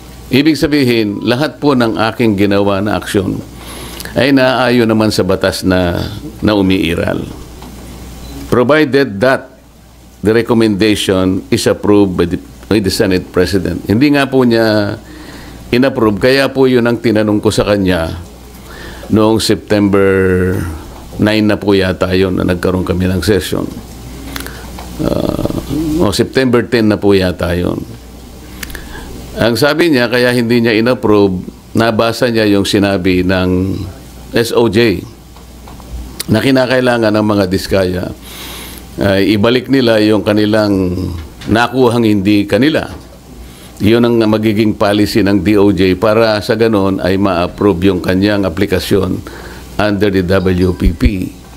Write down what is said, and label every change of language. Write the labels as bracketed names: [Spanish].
[Filipino] Ibig sabihin, lahat po ng aking ginawa na aksyon ay naaayon naman sa batas na umiiral. [English] Provided that the recommendation is approved by the Senate President. [Filipino] Hindi nga po niya inapprove, kaya po yun ang tinanong ko sa kanya noong September 9 na po yata yun na nagkaroon kami ng session. September 10 na po yata yun. Ang sabi niya, kaya hindi niya inapprove, nabasa niya yung sinabi ng SOJ na kinakailangan ng mga diskaya ibalik nila yung kanilang nakuhang hindi kanila. Yun ang magiging policy ng DOJ para sa ganon ay ma-approve yung kanyang aplikasyon under the WPP.